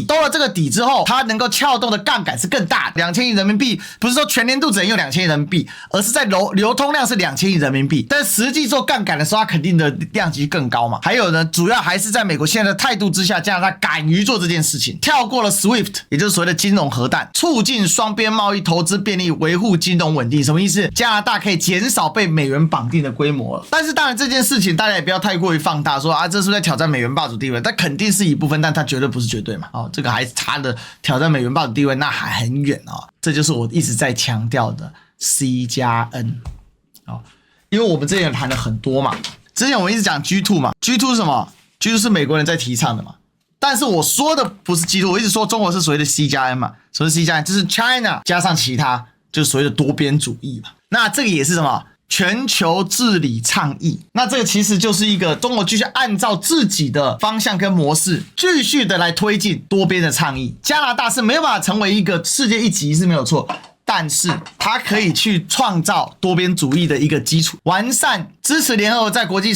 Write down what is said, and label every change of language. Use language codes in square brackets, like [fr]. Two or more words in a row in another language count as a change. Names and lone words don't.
[zh] 兜了這個底之後，它能夠撬動的槓桿是更大的。2000億人民幣不是說全年度只能用2000億人民幣，而是在流通量是2000億人民幣，但實際做槓桿的時候，它肯定的量級更高嘛。還有呢，主要還是在美國現在的態度之下，加拿大敢於做這件事情，跳過了 SWIFT， 也就是所謂的金融核彈，促進雙邊貿易投資便利，維護金融穩定。什麼意思？加拿大可以減少被美元綁定的規模了。但是當然這件事情大家也不要太過於放大，說這是不是在挑戰美元霸主地位？但肯定是一部分，但它絕對不是絕對嘛。這個還差的挑戰美元霸主地位，那還很遠這就是我一直在強調的 C+N。因為我們之前談了很多嘛，之前我們一直講 G2 嘛， G2 是什麼？ G2 是美國人在提倡的嘛。但是我說的不是基督，我一直說中國是所謂的 C+N 嘛，什麼是 C+N？就是 China 加上其他，就是所謂的多邊主義嘛。那這個也是什麼？全球治理倡議。那這個其實就是一個中國繼續按照自己的方向跟模式，繼續的來推進多邊的倡議。加拿大是沒有辦法成為一個世界一極是沒有錯，但是它可以去創造多邊主義的一個基礎，完善支持聯合國在國際事